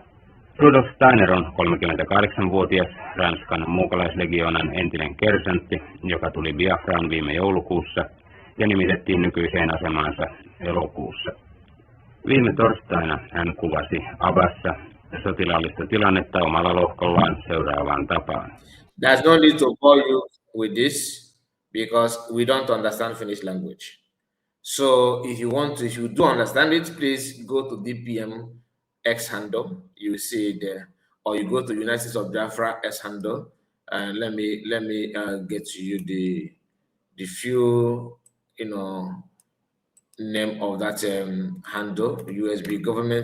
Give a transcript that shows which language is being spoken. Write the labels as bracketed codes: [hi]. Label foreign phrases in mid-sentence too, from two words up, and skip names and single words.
[fi] Rudolf Steiner on 38-vuotias Ranskan muukalaislegioonan entinen kersantti, joka tuli Biafraan viime joulukuussa ja nimitettiin nykyiseen asemaansa elokuussa. Viime torstaina hän kuvasi Abassa sotilaallista tilannetta omalla lohkollaan seuraavaan tapaan. [en] There's no need to bore you with this because we don't understand Finnish language. So if you do understand it, please go to DPM X handle. You see it there, or you go to United States of Biafra X handle. And let me get to you the few name of that handle, USB government.